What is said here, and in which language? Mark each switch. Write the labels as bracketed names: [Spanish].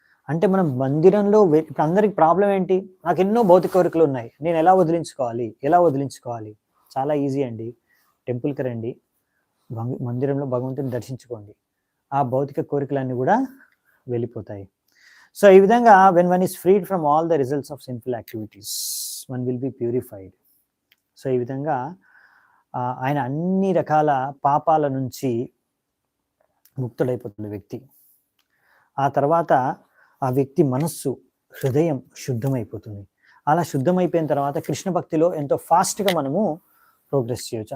[Telugu] అంటే మనం మందిరంలో ఇప్పుడు అందరికి ప్రాబ్లం ఏంటి, నాకు ఎన్నో భౌతిక కోరికలు ఉన్నాయి, నేను ఎలా వదిలించుకోవాలి? చాలా ఈజీ అండి. టెంపుల్కి రండి, మందిరంలో భగవంతుని దర్శించుకోండి, ఆ భౌతిక కోరికలన్నీ కూడా వెళ్ళిపోతాయి. సో ఈ విధంగా [English] when one is freed from all the results of sinful activities, one will be purified. [Telugu] So ఈ విధంగా ఆయన అన్ని రకాల పాపాల నుంచి ముక్తుడైపోతుంది వ్యక్తి. ఆ తర్వాత ఆ వ్యక్తి మనస్సు, హృదయం శుద్ధమైపోతుంది. అలా శుద్ధమైపోయిన తర్వాత కృష్ణ భక్తిలో ఎంతో ఫాస్ట్గా మనము ప్రోగ్రెస్ చేయొచ్చు.